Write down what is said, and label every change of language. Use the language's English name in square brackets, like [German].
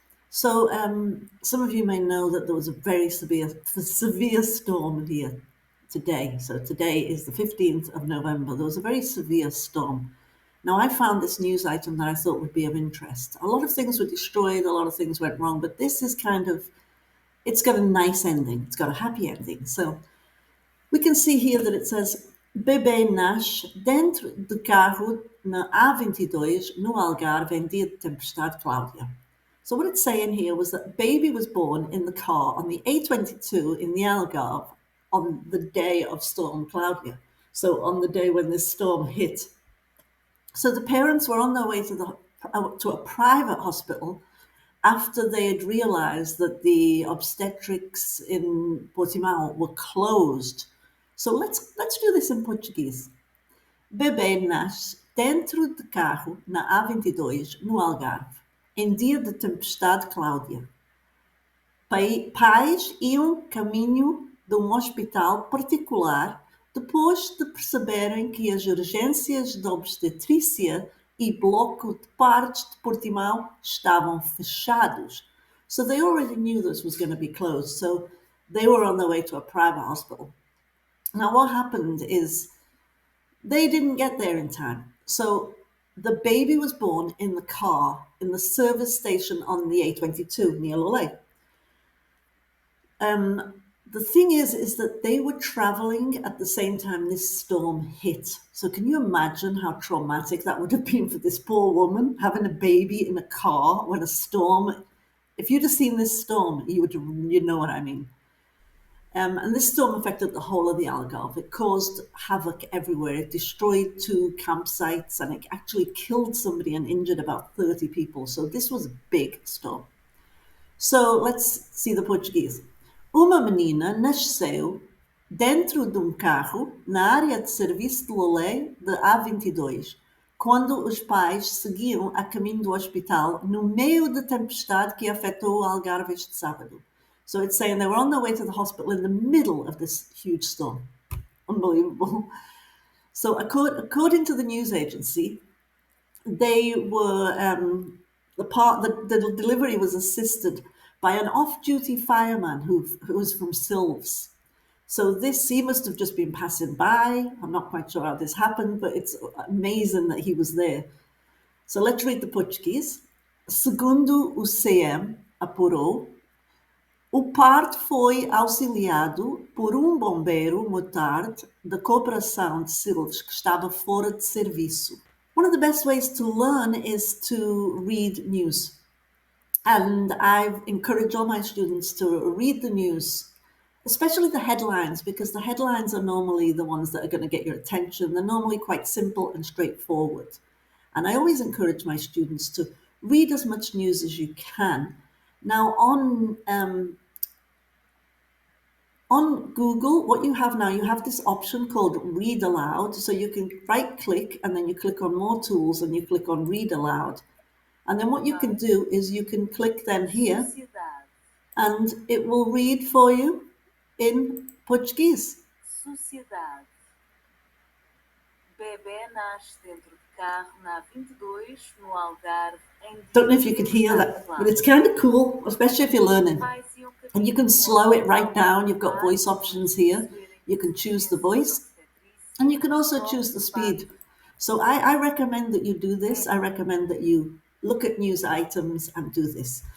[English] So some of you may know that there was a very severe storm here today. So today is the 15th of November. There was a very severe storm. Now I found this news item that I thought would be of interest. A lot of things were destroyed, a lot of things went wrong, but this is it's got a nice ending. It's got a happy ending. So we can see here that it says [Portuguese] bebê nasce dentro de carro na A22 no Algarve em dia de tempestade Cláudia. [English] So what it's saying here was that baby was born in the car on the A22 in the Algarve on the day of Storm Cláudia. So on the day when this storm hit. So the parents were on their way to a private hospital after they had realized that the obstetrics in Portimão were closed. So let's do this in Portuguese. [Portuguese] Bebê nasce dentro de carro na A22 no Algarve, em dia de tempestade Cláudia. Pais iam caminho de um hospital particular depois de perceberem que as urgências de obstetrícia e bloco de partos de Portimão estavam fechados. [English] So they already knew this was going to be closed. So they were on their way to a private hospital. Now what happened is they didn't get there in time. So the baby was born in the car in the service station on the A22 near Lolé. The thing is that they were traveling at the same time this storm hit. So can you imagine how traumatic that would have been for this poor woman, having a baby in a car when a storm, if you'd have seen this storm, you'd know what I mean. And this storm affected the whole of the Algarve. It caused havoc everywhere. It destroyed 2 campsites and it actually killed somebody and injured about 30 people. So this was a big storm. So let's see the Portuguese. [Portuguese] Uma menina nasceu dentro de um carro na área de serviço de Lolé de A22, quando os pais seguiam a caminho do hospital no meio da tempestade que afetou o Algarve este sábado. [English] So it's saying they were on their way to the hospital in the middle of this huge storm. Unbelievable. So according to the news agency, they were the delivery was assisted by an off-duty fireman who was from Silves. So he must have just been passing by. I'm not quite sure how this happened, but it's amazing that he was there. So let's read the Portuguese. [Portuguese] Segundo o CM apurou, o parto foi auxiliado por bombeiro motard da cooperação de Silves que estava fora de serviço. [English] One of the best ways to learn is to read news. And I've encouraged all my students to read the news, especially the headlines, because the headlines are normally the ones that are going to get your attention. They're normally quite simple and straightforward. And I always encourage my students to read as much news as you can. Now on Google, what you have now, you have this option called Read Aloud. So you can right click and then you click on More Tools and you click on Read Aloud. And then what you can do is you can click then here and it will read for you in Portuguese. [Portuguese] Sociedade. Bebê nasce dentro de carro na A22 no Algarve. [English] Don't know if you can hear that, but it's kind of cool, especially if you're learning. And you can slow it right down. You've got voice options here. You can choose the voice and you can also choose the speed. So I recommend that you do this. I recommend that you look at news items and do this.